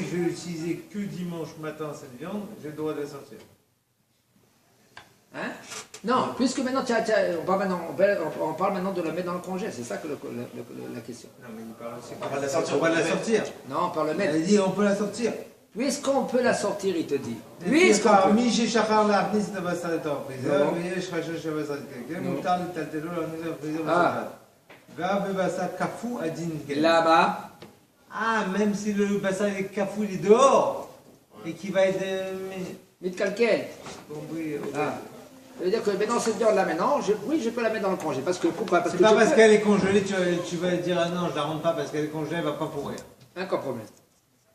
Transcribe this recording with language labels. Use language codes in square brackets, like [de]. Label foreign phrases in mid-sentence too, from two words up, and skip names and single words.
[fr] que je vais utiliser que dimanche matin cette viande, j'ai le droit de la sortir. Hein? Non, puisque maintenant, on parle maintenant de la mettre dans le congé, c'est ça que la question. Non, mais il parle aussi. On va la sortir. On va la sortir. Non, on parle de Il mettre. a dit on peut la sortir. Puisqu'on peut la sortir, il te dit. puisqu'on Puisqu'on peut. [he] מי ששכח להכניס את הבשר לתוך הפריזר, נו. ויש חשש שהבשר יתקלקל, נו. מותר לטלטלו להכניס לפריזר אה. בשבת. גם בבשר קפוא הדין כן. [fr] Là-bas, Ah, même si le bassin est cafou, il est dehors, et qui va être... Mitkalkel. Bon, oui, ok. Ah. Ça veut dire que maintenant, cette viande-là, maintenant, oui, je peux la mettre dans le congé. Parce que, pourquoi? Parce C'est que pas je parce peux. qu'elle est congelée, tu vas dire ah non, je la rentre pas parce qu'elle est congelée, elle va pas pourrir.